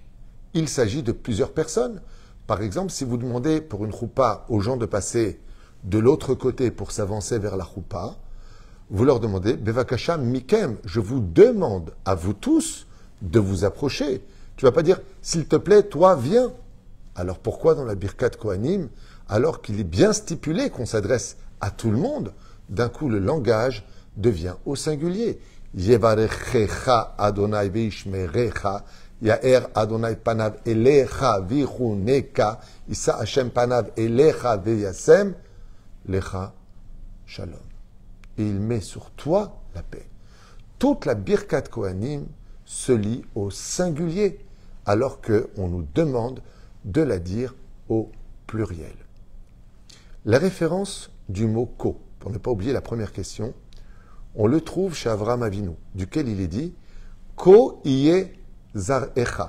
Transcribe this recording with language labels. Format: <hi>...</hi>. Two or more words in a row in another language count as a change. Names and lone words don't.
<fr>Il s'agit de plusieurs personnes. Par exemple, si vous demandez pour une choupa aux gens de passer de l'autre côté pour s'avancer vers la choupa, vous leur demandez,</fr> <he>בבקשה מכם,</he> <fr>je vous demande à vous tous de vous approcher. Tu vas pas dire, s'il te plaît, toi, viens. Alors pourquoi dans la</fr> <he>ברכת כהנים,</he> <fr>alors qu'il est bien stipulé qu'on s'adresse à tout le monde, d'un coup le langage devient au singulier.</fr> <he>יברכך ה' וישמרך יאר ה' פניו אליך ויחנך ישא השם פניו אליך וישם לך שלום.</he> <fr>Et il met sur toi la paix. Toute la</fr> <he>ברכת כהנים</he> <fr>se lit au singulier, alors qu'on nous demande de la dire au pluriel. La référence du mot ko, pour ne pas oublier la première question, on le trouve chez Avraham Avinu, duquel il est dit</fr> <he>כה יהיה זרעך.</he>